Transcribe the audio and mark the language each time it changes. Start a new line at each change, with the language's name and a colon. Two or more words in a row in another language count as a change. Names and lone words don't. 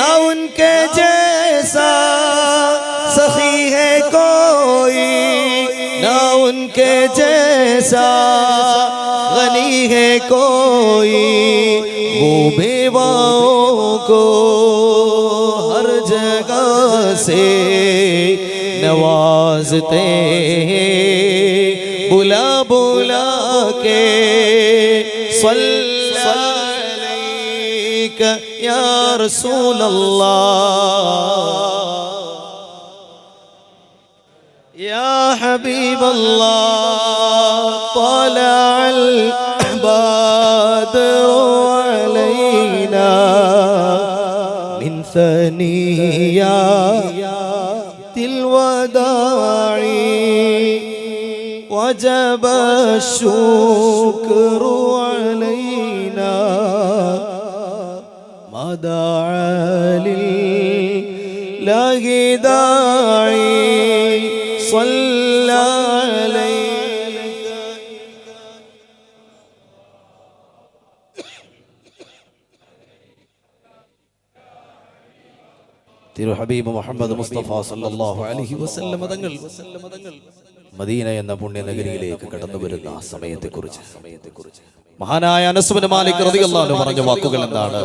Urdu: ان کے جیسا سخی ہے کوئی نہ ان کے جیسا غنی ہے کوئی وہ بیواؤں کو ہر جگہ سے نوازتے ہیں بلا بلا کے
Arabic: يا رسول الله يا حبيب الله طلع البدر علينا من ثنيات الوداع وجب الشكر علينا داعي لله داعي صلى عليك
Malayalam: തിരു ഹബീബ് മുഹമ്മദ് മുസ്തഫ
Arabic: صلى الله عليه وسلم
Malayalam: തങ്ങൾ മദീന എന്ന പുണ്യനഗരിയിലേക്ക് കടന്നു വരുന്ന സമയത്തെക്കുറിച്ച് മഹാനായ അനസ് ബിൻ മാലിക്
Arabic: رضي الله عنه
Malayalam: പറഞ്ഞ വാക്കുകൾ എന്താണ്?